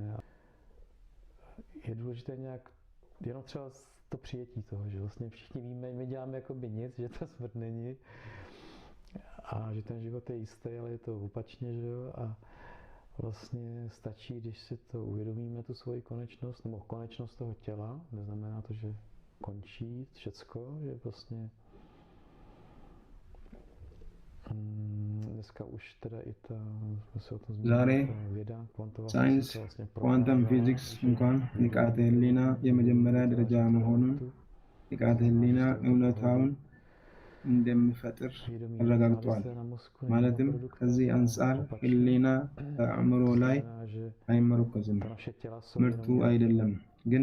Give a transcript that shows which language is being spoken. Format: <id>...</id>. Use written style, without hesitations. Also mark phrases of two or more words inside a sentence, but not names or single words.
<cs>Je důležité nějak jenom třeba to přijetí toho, že vlastně všichni víme, my děláme jakoby nic, že ta smrt není a že ten život je jistý, ale je to opačně, že jo, a vlastně stačí, když si to uvědomíme, tu svoji konečnost, nebo konečnost toho těla, neznamená to, že končí všecko, že vlastně dneska už teda i ta, jsme se o tom</cs> <am>ዛሬ</am> <cs>zmínili, ta věda, kvantová</cs> <am>ሳይንስ</am> <cs>fyzika vlastně</cs> <en>quantum physics</en> <am>እንኳን ንቃተ ህሊና የመጀመሪያ ደረጃ መሆኑን ንቃተ ህሊና እውነታውን እንደሚፈጥር አረጋግጧል። ማለትም ከዚህ አንጻር ህሊና በአእምሮ ላይ አይመረኮዝም፣ ምርቱ አይደለም። ግን</am>